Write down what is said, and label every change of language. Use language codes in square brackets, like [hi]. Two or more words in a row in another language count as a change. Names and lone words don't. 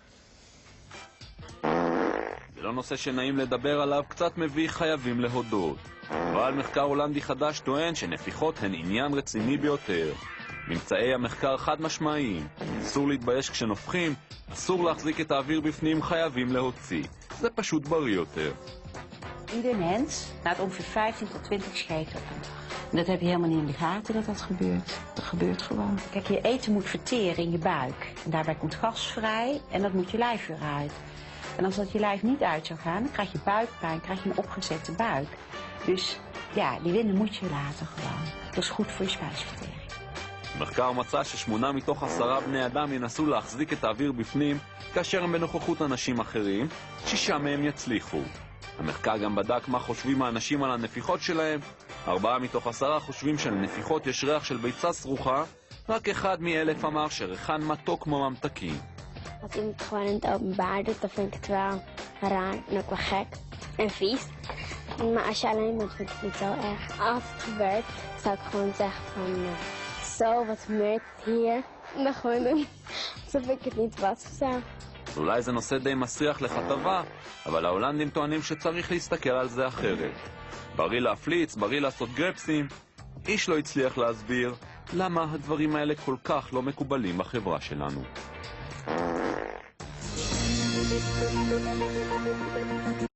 [he] זה לא נושא שנעים לדבר עליו, קצת מביא, חייבים להודות. אבל מחקר הולנדי חדש טוען שנפיחות הן עניין רציני ביותר. ממצאי המחקר חד משמעיים. אסור להתבייש כשנופחים, אסור להחזיק את האוויר בפנים, חייבים להוציא. זה פשוט בריא יותר. [nl] Ieder mens laat ongeveer 15 tot 20 scheten per dag. Dat heb je helemaal niet in de gaten dat dat gebeurt. Dat gebeurt gewoon. Kijk, je eten moet verteren in je buik. En daarbij komt gas vrij en dat moet je lijf weer uit. En als dat je lijf niet uit zou gaan, dan krijg je buikpijn, krijg je een opgezette buik. Dus ja, die winden moet je laten gewoon. Dat is goed voor je spijsvertering. [he] המחקר מצא ש8 מתוך 10 בני אדם ינסו להחזיק את האוויר בפנים כאשר הם בנוכחות אנשים אחרים, 6 מהם יצליחו. המחקר גם בדק מה חושבים האנשים על הנפיחות שלהם. 4 מתוך 10 חושבים שלנפיחות יש ריח של ביצה סרוחה, רק 1 מ-1000 אמר שריחן מתוק כמו ממתקים. [nl] Als iemand het gewoon in het openbaar doet, dan vind ik het wel raar en ook wel gek en vies. Maar als je alleen bent, vind ik het niet zo erg. Als het gebeurt, zou ik gewoon zeggen van... Zo, wat gebeurt hier? En dan gewoon doen, alsof ik het niet was of zo. [he] אולי זה נושא די מסריח לכתבה, אבל ההולנדים טוענים שצריך להסתכל על זה אחרת. בריא להפליץ, בריא לעשות גרפסים. איש לא הצליח להסביר למה הדברים האלה כל כך לא מקובלים בחברה שלנו.